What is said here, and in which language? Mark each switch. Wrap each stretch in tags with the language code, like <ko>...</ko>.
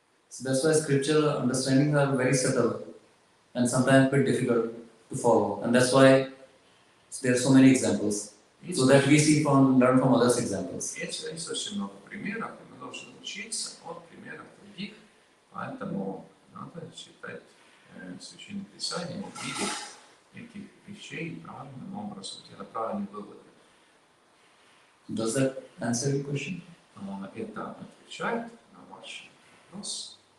<en>So that's why scriptural understandings are very subtle and sometimes a bit difficult to follow. And that's why there are so many examples. So that we learn from others' examples.</en> <ru>Есть очень много примеров, и мы должны учиться от примеров других, поэтому надо читать Священное Писание, видеть этих вещей правильным образом, делать правильные выводы.</ru> <en>Does that answer your question?</en> <ru>Это отвечает на ваш вопрос?</ru>